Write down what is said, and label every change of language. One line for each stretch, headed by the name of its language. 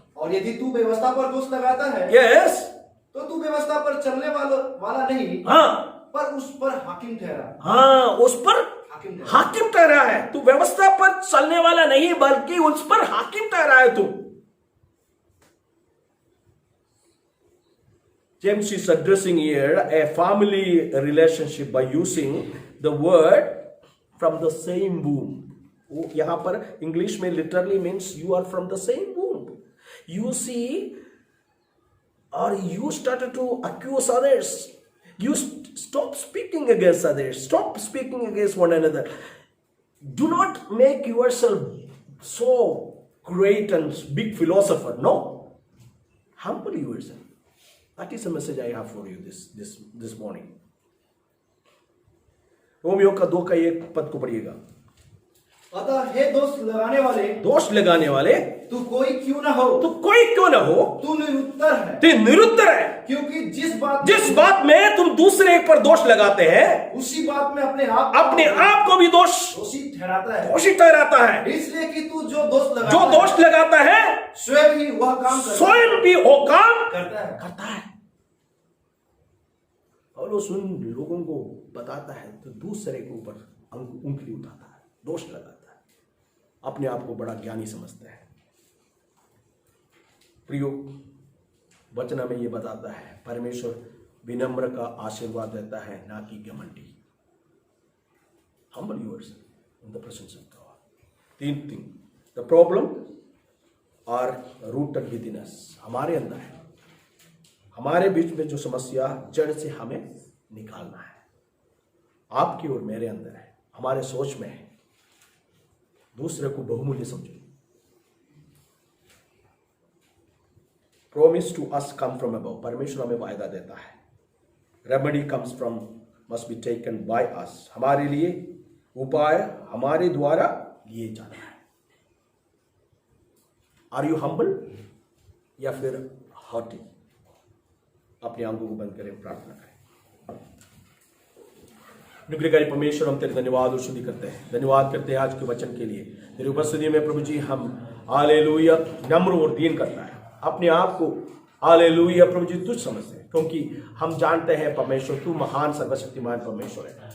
Hindi: और यदि तू व्यवस्था पर दोष लगाता है,
English: yes,
Hindi: तो तू व्यवस्था पर चलने वाला नहीं, हाँ, पर उस पर हाकिम ठहरा। हाँ, उस पर हाकिम ठहरा है। तू व्यवस्था पर चलने वाला नहीं, बल्कि उस पर हाकिम ठहरा है तू।
English: James is addressing here a family relationship by using the word from the same womb.
Hindi: यहां पर इंग्लिश में
English: literally means you are from the same womb. You see, or you started to accuse others. You stop speaking against others. Stop speaking against one another. Do not make yourself so great and big philosopher. No. Humble yourself. That is the message I have for you this morning.
Hindi: Romeo का 2 का 1 पद को पढ़िएगा। अतः हे दोष लगाने वाले, तू कोई क्यों ना हो, तू निरुत्तर है। क्योंकि जिस बात में तुम दूसरे पर दोष लगाते हैं, उसी बात में अपने आप को भी दोषी ठहराता है। इसलिए कि तू जो दोष लगाता है, स्वयं भी वो काम करता है। और वो सुन लोगों को बताता है तो दूसरे के ऊपर उंगली उठाता है, दोष लगाता है, अपने आप को बड़ा ज्ञानी समझता है। प्रियो, वचन में ये बताता है परमेश्वर विनम्र का आशीर्वाद देता है, ना कि घमंडी।
English: Humble yourself in the presence of God. 3 thing. The problem are rooted within us.
Hindi: हमारे अंदर है। हमारे बीच में जो समस्या जड़ से हमें निकालना है, आपकी और मेरे अंदर है, हमारे सोच में है। दूसरे को बहुमूल्य समझो।
English: Promise to us come from above.
Hindi: परमेश्वर हमें वायदा देता है।
English: Remedy comes from, must be taken by us.
Hindi: हमारे लिए उपाय हमारे द्वारा लिए जाना है।
English: Are you humble
Hindi: या फिर
English: haughty?
Hindi: अपनी आंखों को बंद करें, प्रार्थना करें। अनुग्रहकारी परमेश्वर, हम तेरे धन्यवाद और स्तुति करते हैं। धन्यवाद करते हैं आज के वचन के लिए। तेरी उपस्थिति में प्रभु जी हम हालेलुया नम्र और दीन करता है अपने आप को। हालेलुया प्रभु जी तुझ समझते हैं, क्योंकि हम जानते हैं परमेश्वर तू महान सर्वशक्तिमान परमेश्वर है।